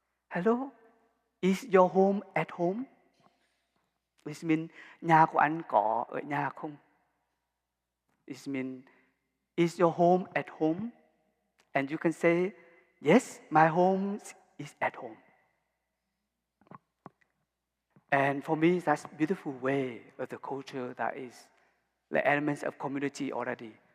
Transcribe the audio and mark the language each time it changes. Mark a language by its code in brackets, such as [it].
[en] Hello, is your home at home? It means [vi] nhà của anh có ở nhà không? [en] It means is your home at home? And you can say, yes, my home is at home. And for me, that's a beautiful way of the culture that is the elements of community already.